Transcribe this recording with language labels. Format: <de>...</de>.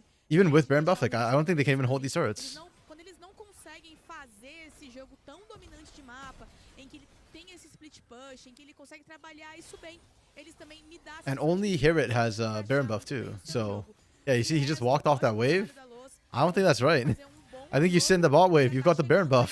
<en>Even with Baron buff, like, I don't think they can even hold these turrets.</en> <pt>Quando eles não conseguem fazer esse jogo tão dominante de mapa, em que ele tem esse split push, em que ele consegue trabalhar isso bem. Eles também me dão</pt> <en>And only Hirit has Baron buff too. So yeah, you see he just walked off that wave. I don't think that's right. I think you sit in the bot wave. You've got the Baron buff.</en>